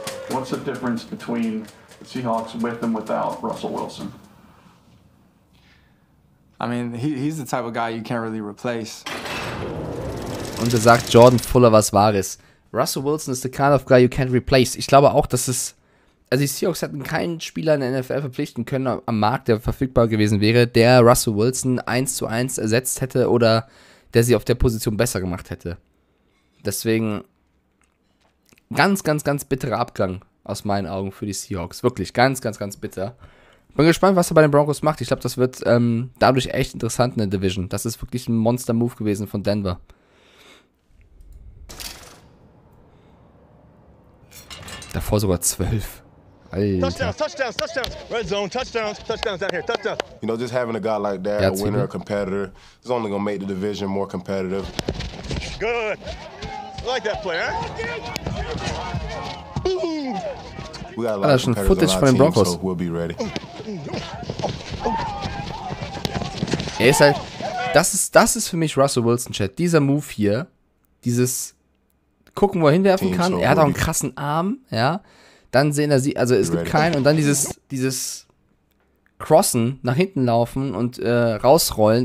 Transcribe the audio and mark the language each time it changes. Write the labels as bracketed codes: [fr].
[en] What's the difference between the Seahawks with and without Russell Wilson? I mean, he's the type of guy you can't really replace. [de] Und er sagt Jordan Fuller was Wahres. [en] Russell Wilson is the kind of guy you can't replace. [de] Ich glaube auch, dass es... Also die Seahawks hätten keinen Spieler in der NFL verpflichten können am Markt, der verfügbar gewesen wäre, der Russell Wilson 1:1 ersetzt hätte oder der sie auf der Position besser gemacht hätte. Deswegen ganz, ganz, ganz bitterer Abgang aus meinen Augen für die Seahawks. Wirklich ganz, ganz, ganz bitter. Bin gespannt, was er bei den Broncos macht. Ich glaube, das wird dadurch echt interessant in der Division. Das ist wirklich ein Monster-Move gewesen von Denver. Davor sogar 12. Alter. [en] Touchdowns. Red zone, touchdowns down here, touchdowns. You know, just having a guy like that, a winner, a competitor, is only going to make the division more competitive. Good. I like that play, huh? We got a lot of competitors on our team, so we'll be ready. [de] Er ist halt, das ist für mich Russell Wilson, Chat. Dieser Move hier, dieses gucken, wo er hinwerfen kann. Er hat auch einen krassen Arm, ja. Dann sehen er sie, also es gibt keinen. Und dann dieses Crossen, nach hinten laufen und rausrollen.